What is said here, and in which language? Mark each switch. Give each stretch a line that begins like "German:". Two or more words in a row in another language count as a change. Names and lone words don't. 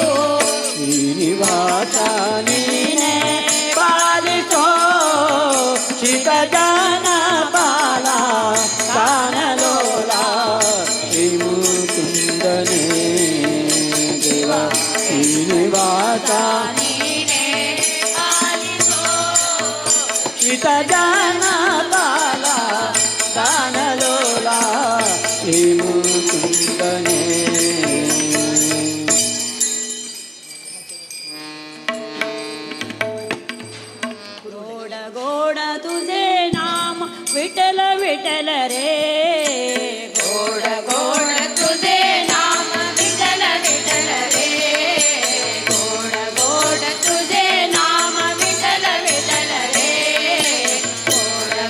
Kannada: ಶ್ರೀನಿವಾಸ ನೀನೆ ಪಾಲಿಸೋ ಶಿತ ಜನ ಪಾಲ ಕಾನಲೋಲ ಶ್ರೀಮುಕುಂದನೇ ದೇವ ಶ್ರೀನಿವಾಸ ನೀನೇ ಆಲಿಸೋ ಶಿತ ಜನ ಪಾಲ ಕಾನಲೋಲ ಶ್ರೀಮುಕುಂದನೇ
Marathi: गोड गोड तुझे नाम विठल विठल रे गोड गोड तुझे नाम विठल विठल रे गोड गोड तुझे नाम विठल विठल रे गोड